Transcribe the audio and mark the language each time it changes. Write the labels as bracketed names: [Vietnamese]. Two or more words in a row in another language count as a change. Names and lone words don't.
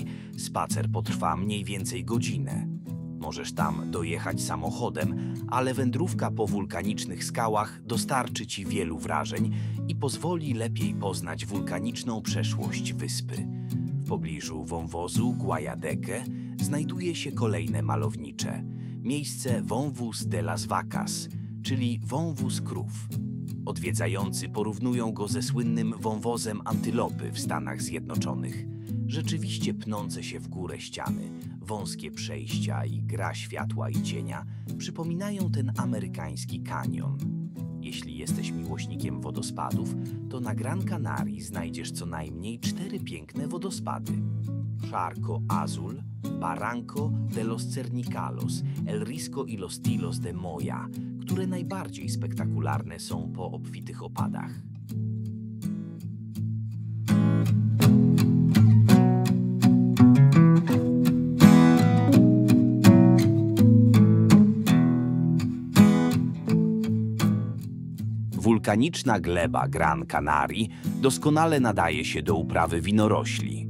[Polish] Spacer potrwa mniej więcej godzinę. Możesz tam dojechać samochodem, ale wędrówka po wulkanicznych skałach dostarczy Ci wielu wrażeń i pozwoli lepiej poznać wulkaniczną przeszłość wyspy. W pobliżu wąwozu Guayadeque znajduje się kolejne malownicze miejsce Wąwóz de las Vacas, czyli wąwóz krów. Odwiedzający porównują go ze słynnym wąwozem Antylopy w Stanach Zjednoczonych. Rzeczywiście pnące się w górę ściany, wąskie przejścia i gra światła i cienia przypominają ten amerykański kanion. Jeśli jesteś miłośnikiem wodospadów, to na Gran Canarii znajdziesz co najmniej 4 piękne wodospady. Charco Azul, Barranco de los Cernicalos, El Risco y los Tilos de Moya, które najbardziej spektakularne są po obfitych opadach. Wulkaniczna gleba Gran Canarii doskonale nadaje się do uprawy winorośli.